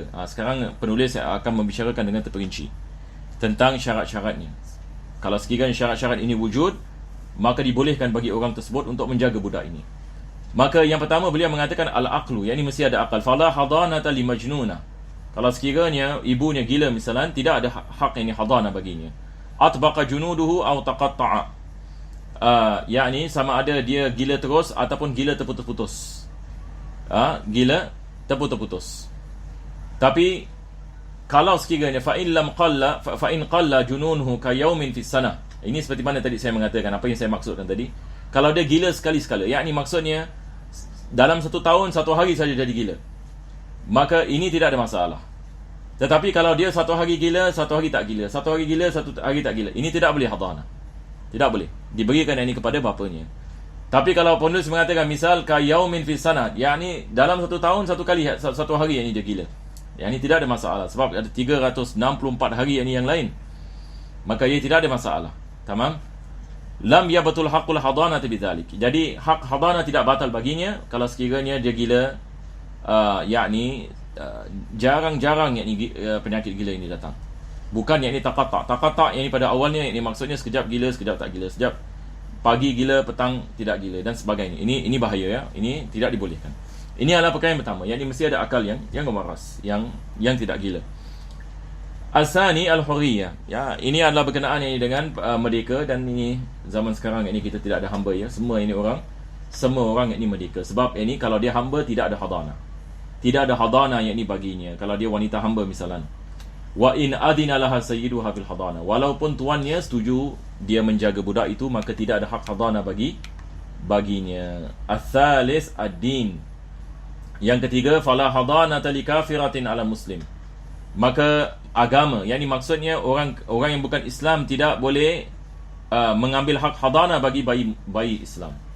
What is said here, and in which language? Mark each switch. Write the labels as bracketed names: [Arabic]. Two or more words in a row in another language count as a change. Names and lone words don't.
[Malay] Sekarang penulis akan membicarakan dengan terperinci tentang syarat-syaratnya. Kalau sekiranya syarat-syarat ini wujud, maka dibolehkan bagi orang tersebut untuk menjaga budak ini. Maka yang pertama beliau mengatakan al-aqlu, yakni mesti ada akal. [Arabic] فلا حضانة لمجنونة. [Malay] Kalau sekiranya ibunya gila misalan, tidak ada hak ini hadana baginya. [Arabic] أطبق جنونه أو تقطع. [Malay] Yakni sama ada dia gila terus ataupun gila terputus-putus. Gila terputus-putus. Tapi kalau sekiranya [Arabic] فإن قل جنونه كيوم في سنة. [Malay] Ini seperti mana tadi saya mengatakan, apa yang saya maksudkan tadi. Kalau dia gila sekali-sekala, yakni maksudnya dalam 1 tahun 1 hari saja jadi gila, maka ini tidak ada masalah. Tetapi kalau dia 1 hari gila, 1 hari tak gila, 1 hari gila, 1 hari tak gila, ini tidak boleh hadana. Tidak boleh diberikan ini kepada bapanya. Tapi kalau penulis mengatakan misal [Arabic] كيوم في سنة, [Malay] yakni dalam 1 tahun 1 kali, 1 hari ini dia gila, yang ini tidak ada masalah. Sebab ada 364 hari yang lain, maka ia tidak ada masalah. Tamam? [Arabic] لم يبطل حق الحضانة بذلك. [Malay] Jadi hak hadanah tidak batal baginya kalau sekiranya dia gila, yakni jarang-jarang yakni penyakit gila ini datang. Bukan yakni taqatta' yakni pada awalnya yakni maksudnya sekejap gila, sekejap tak gila, sekejap pagi gila, petang tidak gila dan sebagainya. Ini bahaya, ya. Ini tidak dibolehkan. Ini adalah perkara yang pertama, yakni mesti ada akal yang waras, yang tidak gila. [Arabic] الثاني الحرية, [Malay] ya, ini adalah berkenaan ini dengan merdeka, dan ini zaman sekarang ini kita tidak ada hamba, ya. Semua orang ini merdeka. Sebab ini kalau dia hamba tidak ada hadana. Tidak ada hadana yakni baginya kalau dia wanita hamba misalan. [Arabic] وإن أذن لها سيدها في الحضانة. [Malay] Walaupun tuannya setuju dia menjaga budak itu, maka tidak ada hak hadana baginya. [Arabic] الثالث الدين. [Malay] Yang ketiga, [Arabic] فلا حضانة لكافرة على مسلم. [Malay] Maka agama, yakni maksudnya orang yang bukan Islam tidak boleh mengambil hak hadana bagi bayi Islam.